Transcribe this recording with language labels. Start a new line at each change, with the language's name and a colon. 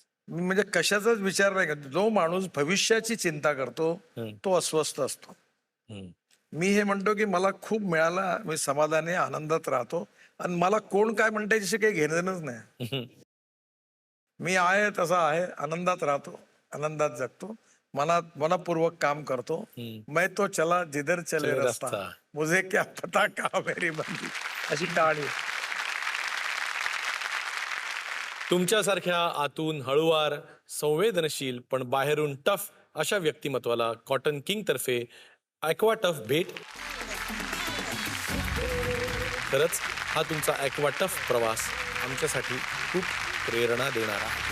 Marathi: मी म्हणजे कशाचाच विचार नाही करत. जो माणूस भविष्याची चिंता करतो तो अस्वस्थ असतो. मी हे म्हणतो की मला खूप मिळालं, मी समाधानी आनंदात राहतो आणि मला कोण काय म्हणते याच्याशी काही घेणं देणंच नाही. मी आहे तसा आहे, आनंदात राहतो, आनंदात जगतो, मनपूर्वक काम करतो.
Hindi: मैं तो चला जिधर चले रास्ता, मुझे क्या पता कहाँ मेरी बंदी,
Marathi: अशी कहाणी. तुमच्यासारख्या आतून हळुवार, संवेदनशील पण बाहेरून टफ अशा व्यक्तिमत्वाला कॉटन किंग तर्फे ॲक्वा टफ भेट. खरंच हा तुमचा ॲक्वा टफ प्रवास आमच्यासाठी खूप प्रेरणा देणारा.